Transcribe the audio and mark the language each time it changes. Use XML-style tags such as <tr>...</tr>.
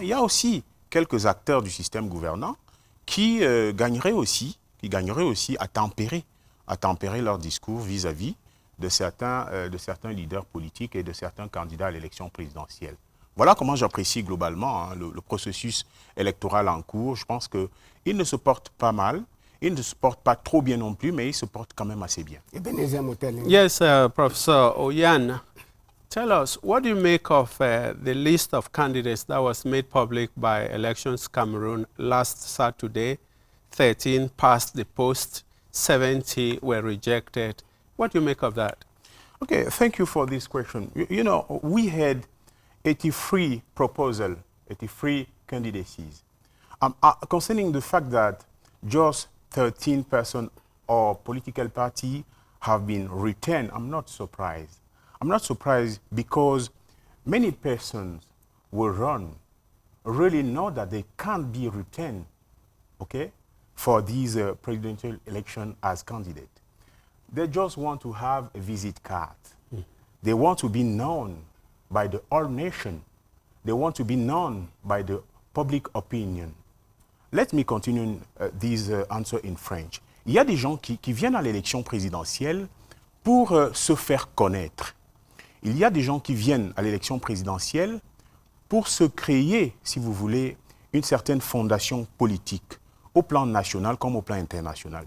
<fr>Il y a aussi quelques acteurs du système gouvernant qui gagneraient aussi à tempérer leur discours vis-à-vis de certains leaders politiques et de certains candidats à l'élection présidentielle. Voilà comment j'apprécie globalement le processus électoral en cours. Je pense qu'il ne se porte pas mal, il ne se porte pas trop bien non plus, mais il se porte quand même assez bien.</fr> <en>Yes, Professor Oyan, tell us, what do you make of the list of candidates that was made public by Elections Cameroon last Saturday? 13 passed the post, 70 were rejected. What do you make of that? Okay, thank you for this question. You know, we had 83 proposals, 83 candidacies. Concerning the fact that just 13 persons or political parties have been retained, I'm not surprised. I'm not surprised because many persons will run, really know that they can't be retained, okay, for these presidential election as candidate. They just want to have a visit card. They want to be known by the whole nation. They want to be known by the public opinion. Let me continue this answer in French.</en> <fr>Il y a des gens qui viennent à l'élection présidentielle pour se faire connaître. Il y a des gens qui viennent à l'élection présidentielle pour se créer, si vous voulez, une certaine fondation politique, au plan national comme au plan international.</fr>